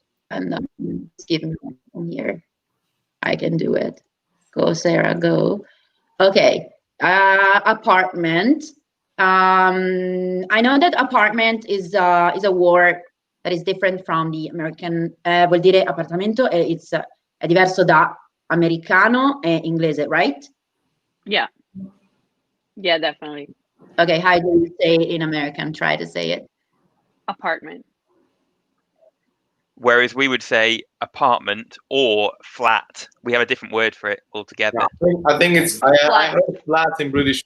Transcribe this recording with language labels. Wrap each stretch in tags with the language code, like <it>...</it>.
<en>And just give me one here. I can do it. Go, Sarah. Go. Okay. Apartment. I know that apartment is a word that is different from the American.</en> <it>Vuol dire appartamento. È diverso da americano e inglese, right?</it> <en>Yeah. Yeah, definitely. Okay. How do you say it in American? Try to say it. Apartment. Whereas we would say apartment or flat. We have a different word for it altogether. I think it's I heard flat in British.</en>